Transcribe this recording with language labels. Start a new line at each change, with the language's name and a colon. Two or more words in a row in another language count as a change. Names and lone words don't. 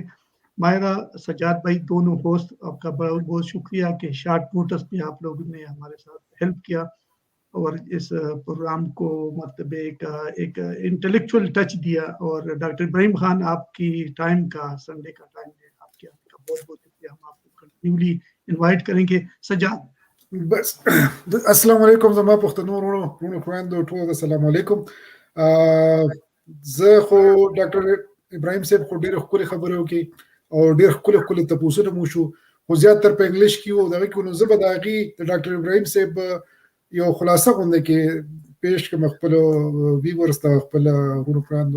Urdu: مائرہ، سجاد بھائی دونوں ہوسٹ، آپ کا بہت بہت شکریہ کہ
English: short notice
Urdu: پہ آپ لوگوں نے ہمارے ساتھ ہیلپ کیا اور اس پروگرام کو مطلب ایک
English: intellectual touch
Urdu: دیا. اور ڈاکٹر ابراہیم خان، آپ کی ٹائم کا، سنڈے کا ٹائم ہے، آپ کے آنے کا بہت بہت شکریہ. ہم آپ کو
English: continuously invite
Urdu: کریں گے. सजाद
Pashto: بس السلام علیکم زما پښتنو وروڼو خویندو ته السلام علیکم. زه خو ډاکټر ابراهیم صاحب خو ډېر ښکلې خبرې وکړې او ډېر ښکلې تپوسونه مو شو، خو زیاتره په انګلیش کې و. دغه کې نو زه به د هغې د ډاکټر ابراهیم صاحب یو خلاصه غونډه کې پیش کړم خپلو ویورز ته، خپل وروڼو خویندو